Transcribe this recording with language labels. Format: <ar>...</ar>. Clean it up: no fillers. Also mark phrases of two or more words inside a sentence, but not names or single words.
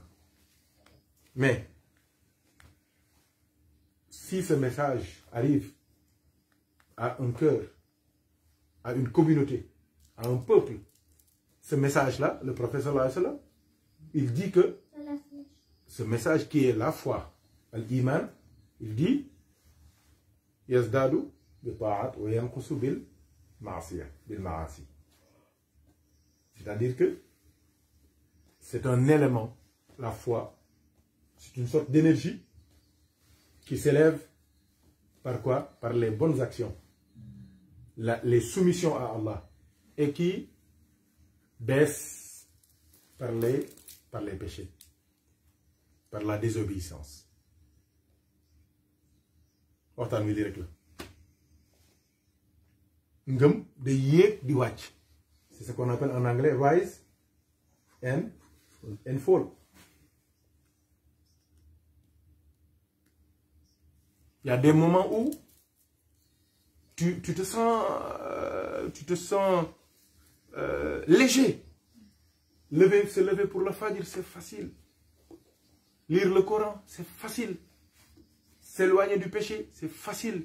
<fr>Mais, si ce message arrive à un cœur, à une communauté, à un peuple, ce message-là, le prophète</fr> <ar>صلى الله عليه وسلم,</ar> <fr>il dit que ce message qui est la foi, l'iman, il dit</fr> <ar>يزداد بالطاعة وينقص بالمعصية، بالمعاصي.</ar> <fr>C'est-à-dire que c'est un élément, la foi, c'est une sorte d'énergie qui s'élève par quoi? Par les bonnes actions, les soumissions à Allah, et qui baisse par les péchés, par la désobéissance.</fr> <wo>waxtaan wi lii rek la ngëm day yéeg di wàcc.</wo> <fr>C'est ce qu'on appelle en anglais</fr> <en>rise and fall.</en> <fr>Il y a des moments où tu te sens léger. Se lever pour le fajr, c'est facile. Lire le Coran, c'est facile. S'éloigner du péché, c'est facile.</fr>